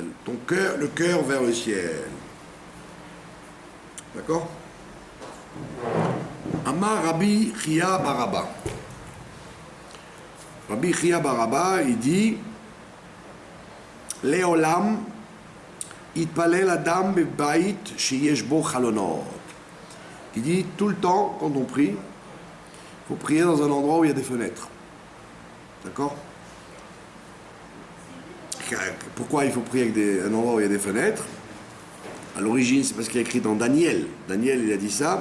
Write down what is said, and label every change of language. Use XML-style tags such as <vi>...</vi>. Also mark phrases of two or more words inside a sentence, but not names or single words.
<fr>Le cœur vers le ciel. D'accord?</fr> <he>אמר רבי חייא בר אבא.</he> <fr>Rabbi Chia Baraba, il dit,</fr> <he>לעולם יתפלל אדם בבית שיש בו חלונות.</he> <fr>Il dit, tout le temps, quand on prie, il faut prier dans un endroit où il y a des fenêtres. D'accord? Pourquoi il faut prier avec un endroit où il y a des fenêtres? À l'origine, c'est parce qu'il y a écrit dans Daniel. Daniel, il a dit ça.</fr>